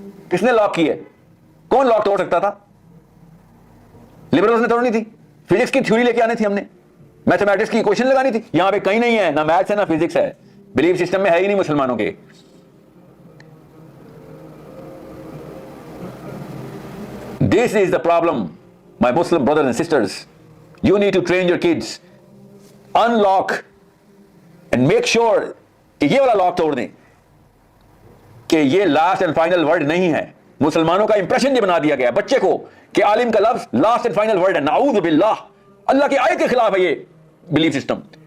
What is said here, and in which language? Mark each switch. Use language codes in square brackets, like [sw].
[ur] کس نے لاک کی ہے؟ کون لاک توڑ سکتا تھا؟ لبرلز نے توڑنی تھی، فزکس کی تھیوری لے کے آنی تھی، ہم نے میتھمیٹکس کی ایکویشن لگانی تھی. یہاں پہ کہیں نہیں ہے، نہ میتھس ہے نہ فزکس ہے، بلیف سسٹم میں ہے ہی نہیں مسلمانوں کے. [en] This is the problem, my Muslim brothers and sisters. You need to train your kids. Unlock and make sure [ur] کہ یہ والا لاک توڑ دیں کہ یہ لاسٹ اینڈ فائنل ورڈ نہیں ہے. مسلمانوں کا امپریشن یہ بنا دیا گیا ہے بچے کو کہ عالم کا لفظ لاسٹ اینڈ فائنل ورڈ ہے. نعوذ باللہ، اللہ کی آیت کے خلاف ہے یہ بلیف سسٹم.